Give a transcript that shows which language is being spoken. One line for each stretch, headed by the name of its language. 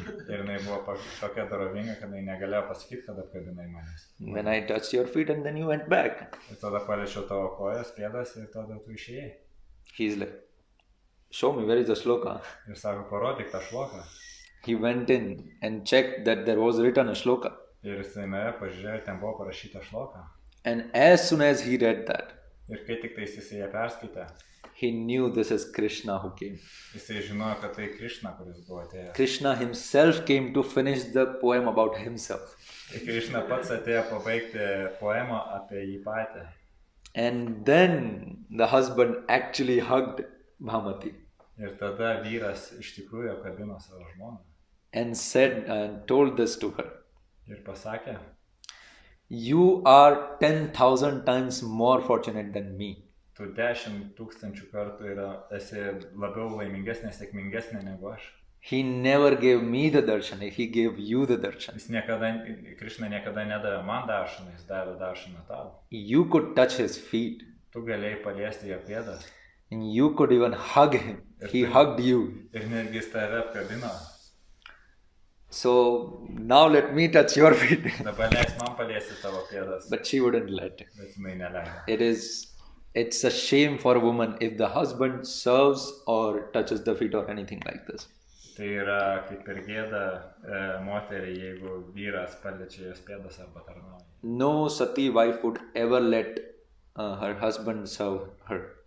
Lithuanian: Ir jinai buvo tokia dorovinga, kad jinai negalėjo pasakyti, kad apkabinai manęs.
English: When I touched your feet and then you went back.
Lithuanian: Ir tada paliečiau tavo kojas, pėdas ir tada tu išėjai.
English: He's like, show me, where is the shloka?
Lithuanian: Ir sako, parodyk tą šloką.
English: He went in and checked that there was written a shloka.
Lithuanian: Ir jisai nuėjo, pažiūrėjo, ten buvo parašyta šloka.
English: And as soon as he read that,
Lithuanian: Ir kai tik tais jisai ją perskaitė,
English: he knew this is Krishna who came.
Lithuanian: jisai žinojo, kad tai Krišna, kuris buvo atėjęs.
English: Krishna himself came to finish the poem about himself.
Lithuanian: Ir Krišna pats atėjo pabaigti poemą apie jį patį.
English: And then the husband actually hugged Bhamati
Lithuanian: Ir tada vyras iš tikrųjų apkabino savo žmoną.
English: and said and told this to her.
Lithuanian: Ir pasakė,
English: You are 10,000 times more fortunate than me.
Lithuanian: tu 10 000 kartų esi labiau laimingesnė, sėkmingesnė negu aš.
English: He never gave me the darshan, he gave you the darshan.
Lithuanian: Krišna niekada nedavė man daršaną, jis davė daršaną tau.
English: You could touch his feet
Lithuanian: Tu galėjai paliesti jo pėdas
English: and you could even hug him. He hugged you.
Lithuanian: ir netgi jis tave apkabino.
English: So now let me touch your feet.
Lithuanian: Dabar leis man paliesti tavo pėdas,
English: But she wouldn't let.
Lithuanian: bet jinai neleido.
English: It's a shame for a woman if the husband serves or touches the feet or anything like this.
Lithuanian: Tai yra kaip ir gėda moteriai, jeigu vyras paliečia jos pėdas arba tarnauja.
English: No sati wife would ever let her husband serve her.